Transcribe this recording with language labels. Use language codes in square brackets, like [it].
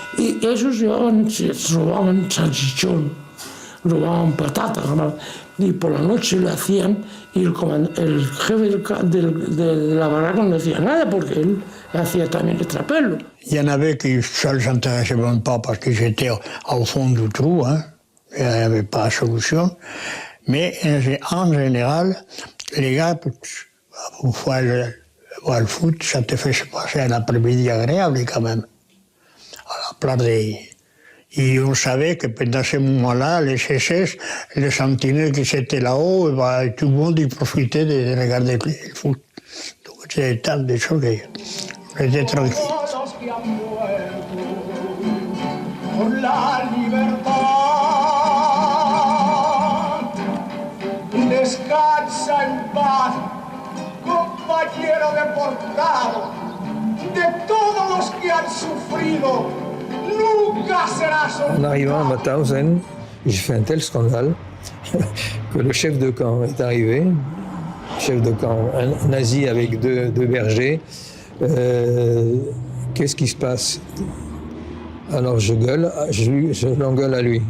[es] Y ellos robaban salchichón, robaban patatas, y por la noche lo hacían y el jefe de la barraca no decía nada porque él hacía también el trapelo. [fr] Il y en avait qui ça ne les intéressait même pas parce qu'ils étaient au fond du trou, hein, il n'y avait pas de solution. Mais en général, les gars, pour voir le foot, ça te fait passer un après-midi agréable quand même. À la place Et on savait que pendant ce moment-là, les SS, les sentinelles qui étaient là-haut, tout le monde y profitait de regarder le foot. Donc c'était tant de choses qu'on était tranquille. [es] Descansa en paz, compañero deportado, de todos los que han sufrido. [fr] En arrivant à Mauthausen, j'ai fait un tel scandale que le chef de camp est arrivé, chef de camp, un nazi avec deux bergers. Qu'est-ce qui se passe? Alors je gueule, je l'engueule à lui.